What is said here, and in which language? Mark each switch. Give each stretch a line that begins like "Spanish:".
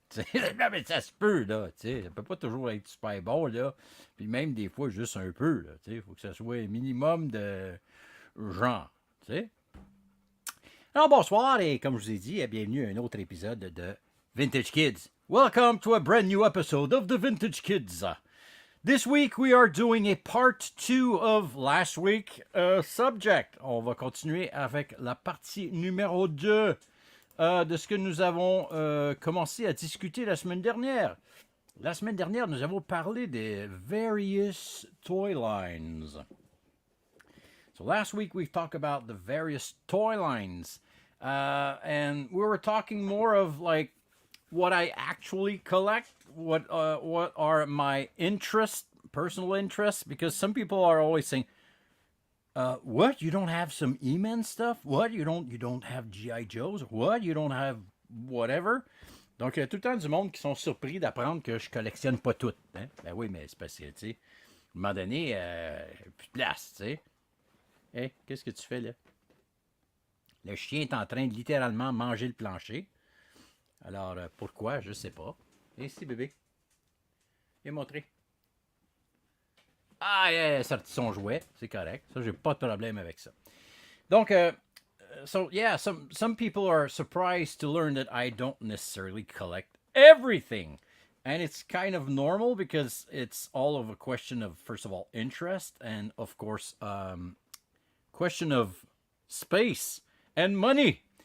French: Non, mais ça se peut, là. Ça peut pas toujours être super bon, là. Puis même des fois, juste un peu, là. Il faut que ça soit un minimum de genre. T'sais. Alors, bonsoir et comme je vous ai dit, bienvenue à un autre épisode de Vintage Kids.
English: Welcome to a brand new episode of the Vintage Kids. This week, we are doing a part 2 of last week subject.
French: On va continuer avec la partie numéro 2 de ce que nous avons commencé à discuter la semaine dernière. La semaine dernière, nous avons parlé des
English: various toy lines. So last week, we talked about the various toy lines. And we were talking more of like what I actually collect, what are my interests, personal interests, because some people are always saying, what, you don't have some E-Men stuff? What, you don't have G.I. Joes? What, you don't have whatever?
French: Donc, il y a tout le temps du monde qui sont surpris d'apprendre que je collectionne pas tout. Hein? Ben oui, mais c'est parce que, tu sais, à un moment donné, plus de place, tu sais. Hey, qu'est-ce que tu fais là? Le chien est en train de littéralement manger le plancher. Alors, pourquoi? Je ne sais pas. Ici, bébé. Viens montrer. Ah, il a sorti son jouet. C'est correct. Ça, j'ai pas de problème avec ça.
English: Donc, so yeah, some people are surprised to learn that I don't necessarily collect everything. And it's kind of normal because it's all of a question of, first of all, interest and, of course, question of space and money.